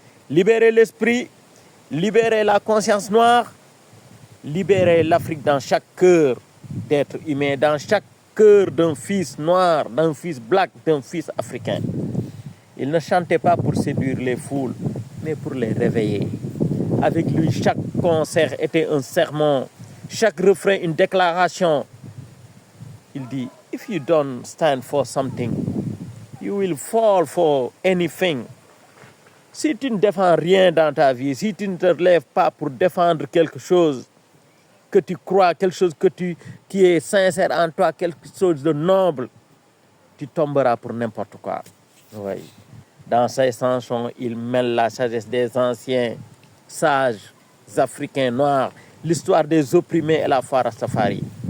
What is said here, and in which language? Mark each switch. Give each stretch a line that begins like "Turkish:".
French: Libérer l'esprit, libérer la conscience noire, libérer l'Afrique dans chaque cœur d'être humain, dans chaque cœur d'un fils noir, d'un fils black, d'un fils africain. Il ne chantait pas pour séduire les foules, mais pour les réveiller. Avec lui, chaque concert était un sermon, chaque refrain une déclaration. Il dit,
English: if you don't stand for something, you will fall for anything.
French: Si tu ne défends rien dans ta vie, si tu ne te lèves pas pour défendre quelque chose que tu crois, quelque chose qui est sincère en toi, quelque chose de noble, tu tomberas pour n'importe quoi. Oui. Dans ces chansons, il mêle la sagesse des anciens sages africains noirs, l'histoire des opprimés et la foi Rastafari.